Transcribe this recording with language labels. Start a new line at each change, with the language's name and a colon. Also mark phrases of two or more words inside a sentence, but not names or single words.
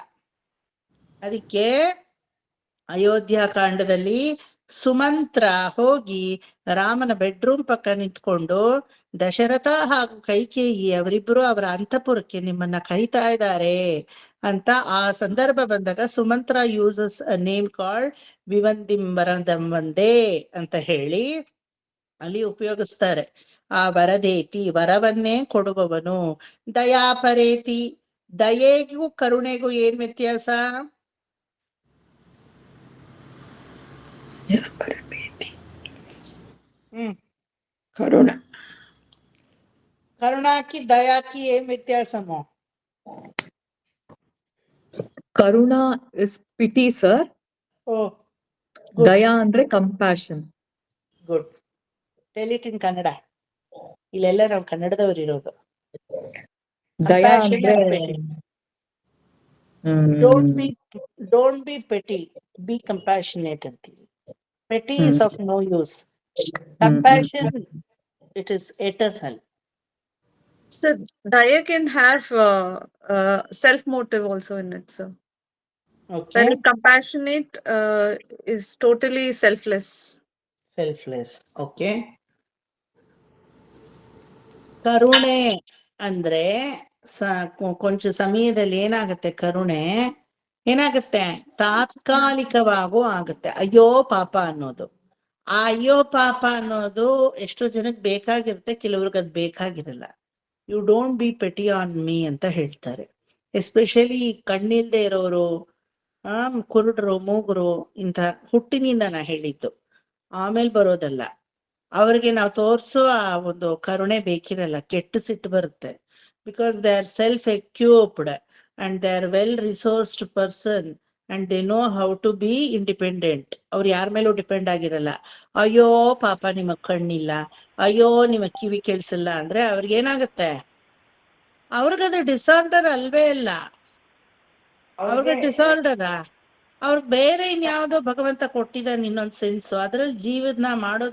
Kannada: ಅದಕ್ಕೆ ಅಯೋಧ್ಯ ಕಾಂಡದಲ್ಲಿ ಸುಮಂತ್ರ ಹೋಗಿ ರಾಮನ ಬೆಡ್ರೂಮ್ ಪಕ್ಕ ನಿಂತ್ಕೊಂಡು ದಶರಥ ಹಾಗೂ ಕೈಕೇಯಿ ಅವರಿಬ್ಬರು ಅವರ ಅಂತಃಪುರಕ್ಕೆ ನಿಮ್ಮನ್ನ ಕರೀತಾ ಇದ್ದಾರೆ ಅಂತ ಆ ಸಂದರ್ಭ ಬಂದಾಗ ಸುಮಂತ್ರ
English: uses a name called
Sanskrit: ವಿವಂದಿಂ ವರದಂ ವಂದೇ
Kannada: ಅಂತ ಹೇಳಿ ಅಲ್ಲಿ ಉಪಯೋಗಿಸ್ತಾರೆ. ಆ ವರದೇತಿ, ವರವನ್ನೇ ಕೊಡುವವನು. ದಯಾಪರೇತಿ, ದಯೆಗೂ ಕರುಣೆಗೂ ಏನ್ ವ್ಯತ್ಯಾಸ?
Telugu: కరుణ కరుణాకి దయాకి ఏం వ్యత్యాసము?
English: ಕರುಣ is pity sir, ಓ
Kannada: ದಯಾ ಅಂದ್ರೆ ಕಂಪ್ಯಾಷನ್.
English: Good. Tell it in Kannada.
Kannada: ಇಲ್ಲೆಲ್ಲ ನಾವು ಕನ್ನಡದವ್ರು ಇರೋದು. ದಯಾ
English: Compassion
Kannada: ಅಂದ್ರೆ
English: and pity. Don't be petty, be compassionate ಅಂತೀವಿ. Petty is of no use. Compassion, it is eternal. So Daya can have self motive also in it, sir. Okay, Whereas compassionate is totally selfless. selfless. Okay.
Kannada: ಕರುಣೆ ಅಂದ್ರೆ ಕೊಂಚ ಸಮಯದಲ್ಲಿ ಏನಾಗುತ್ತೆ, ಕರುಣೆ ಏನಾಗುತ್ತೆ, ತಾತ್ಕಾಲಿಕವಾಗೂ ಆಗುತ್ತೆ. ಅಯ್ಯೋ ಪಾಪ ಅನ್ನೋದು, ಆ ಅಯ್ಯೋ ಪಾಪ ಅನ್ನೋದು ಎಷ್ಟೋ ಜನಕ್ಕೆ ಬೇಕಾಗಿರುತ್ತೆ, ಕೆಲವ್ರಿಗೆ ಅದ್ ಬೇಕಾಗಿರಲ್ಲ.
English: You don't be petty on me
Kannada: ಅಂತ ಹೇಳ್ತಾರೆ. ಎಸ್ಪೆಷಲಿ ಕಣ್ಣಿಲ್ದೆ ಇರೋರು, ಕುರುಡರು, ಮೂಗರು, ಇಂಥ ಹುಟ್ಟಿನಿಂದ ನಾ ಹೇಳಿದ್ದು, ಆಮೇಲೆ ಬರೋದಲ್ಲ. ಅವ್ರಿಗೆ ನಾವು ತೋರ್ಸೋ ಆ ಒಂದು ಕರುಣೆ ಬೇಕಿರಲ್ಲ, ಕೆಟ್ಟ ಸಿಟ್ಟು ಬರುತ್ತೆ.
English: because they are self equipped and they are well resourced person and they know how to be independent.
Kannada: ಅವ್ರು ಯಾರ ಮೇಲೂ ಡಿಪೆಂಡ್ ಆಗಿರಲ್ಲ. ಅಯ್ಯೋ ಪಾಪ ನಿಮಗ್ ಕಣ್ಣಿಲ್ಲ, ಅಯ್ಯೋ ನಿಮಗ್ ಕಿವಿ ಕೇಳಿಸಲ್ಲ ಅಂದ್ರೆ ಅವ್ರಿಗೇನಾಗತ್ತೆ, ಅವ್ರಿಗದು ಡಿಸಾರ್ಡರ್ ಅಲ್ವೇ ಇಲ್ಲ. ಅವ್ರಿಗೆ ಡಿಸಾರ್ಡರ, ಅವ್ರಿಗೆ ಬೇರೆ ಇನ್ಯಾವುದೋ ಭಗವಂತ ಕೊಟ್ಟಿದ್ದಾನೆ ಇನ್ನೊಂದ್ ಸೆನ್ಸು, ಅದ್ರಲ್ಲಿ ಜೀವನ ಮಾಡೋದು.